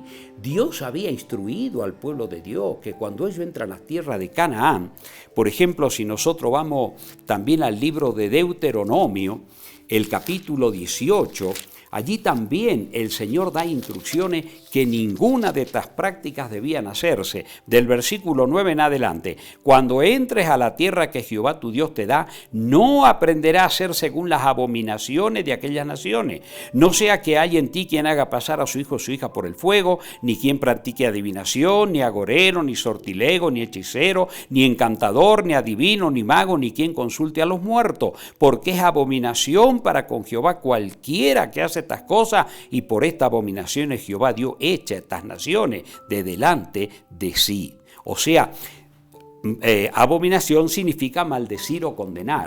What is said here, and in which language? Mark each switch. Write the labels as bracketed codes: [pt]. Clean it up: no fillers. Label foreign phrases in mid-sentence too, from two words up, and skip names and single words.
[es] Dios había instruido al pueblo de Dios que cuando ellos entran a las tierras de Canaán, por ejemplo, si nosotros vamos también al libro de Deuteronomio, el capítulo 18, allí también el Señor da instrucciones que ninguna de estas prácticas debían hacerse. Del versículo 9 en adelante, cuando entres a la tierra que Jehová tu Dios te da, no aprenderás a hacer según las abominaciones de aquellas naciones. No sea que haya en ti quien haga pasar a su hijo o su hija por el fuego, ni quien practique adivinación, ni agorero, ni sortilego, ni hechicero, ni encantador, ni adivino, ni mago, ni quien consulte a los muertos, porque es abominación para con Jehová cualquiera que hace estas cosas, y por estas abominaciones Jehová dio hecha estas naciones de delante de sí. O sea, abominación significa maldecir o condenar.